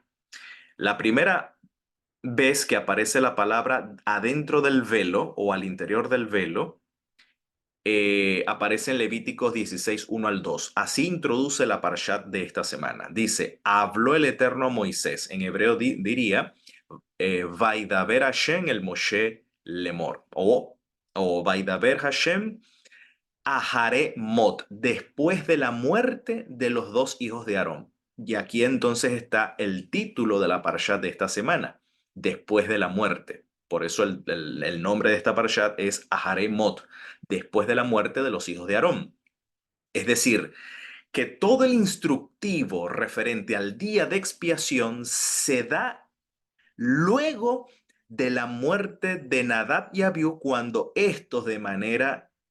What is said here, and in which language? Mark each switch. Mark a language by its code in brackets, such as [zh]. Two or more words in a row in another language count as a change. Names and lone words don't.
[es] La primera vez que aparece la palabra adentro del velo o al interior del velo, aparece en Levíticos 16, 1 al 2. Así introduce la parshat de esta semana. Dice: habló el Eterno a Moisés. En hebreo diría, [he] וידבר השם אל משה לאמר. O וידבר השם אחרי מות, [es] después de la muerte de los dos hijos de Aarón. Y aquí entonces está el título de la parshat de esta semana, después de la muerte. Por eso el nombre de esta parshat es Aharé Mot, después de la muerte de los hijos de Aarón. Es decir, que todo el instructivo referente al día de expiación se da luego de la muerte de Nadab y Abiú, cuando estos de manera